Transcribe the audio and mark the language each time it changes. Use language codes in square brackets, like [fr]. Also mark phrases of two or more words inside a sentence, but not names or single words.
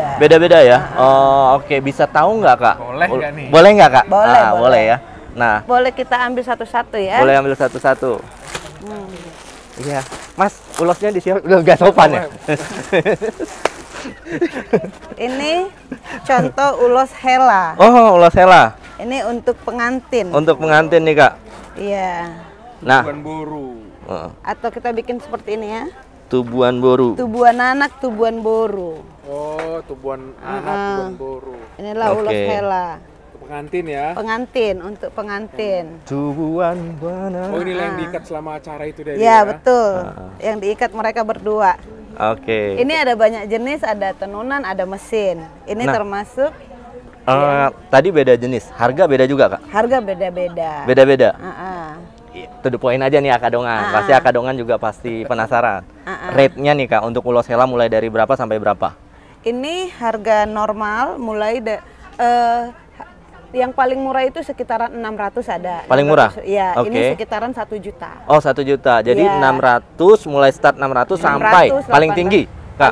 [id] Beda-beda ya? Oh, oke. Bisa tahu nggak, Kak? Boleh nggak nih? Boleh nggak, Kak? Boleh, boleh. boleh Ya. Nah, boleh kita ambil satu-satu ya. boleh ambil satu-satu. Iya. Mas, ulosnya di siapa? Udah nggak sopan ya? Ini contoh ulos hela. Oh, ulos hela. Ini untuk pengantin. Untuk pengantin nih, Kak. Iya. Nah, [bbc] Tubuan boru. [id] Atau kita bikin seperti ini ya. [bbc] tubuan boru. Tubuan anak, tubuan boru. Oh, tubuan anak, tubuan boru. [id] Inilah Oke. ulos hela. Pengantin ya. Pengantin, untuk pengantin. [bbc] Tubuan anak. [id] Oh, inilah yang diikat selama acara itu dari Ya, betul. Yang diikat mereka berdua. Oke. Ini ada banyak jenis, ada tenunan, ada mesin. Ini Nah. termasuk Tadi beda jenis, harga beda juga, Kak? harga beda-beda. Beda-beda. [en] To the point [id] aja nih Akadongan. Pasti Akadongan juga pasti penasaran. Rate-nya nih, Kak, untuk ulos hela mulai dari berapa sampai berapa? Ini harga normal mulai yang paling murah itu sekitaran 600 ada. Paling murah? Iya, Oke. ini sekitaran 1 juta. Oh, 1 juta. Jadi Iya. 600 mulai start 600 sampai 600, paling 800. tinggi, Kak.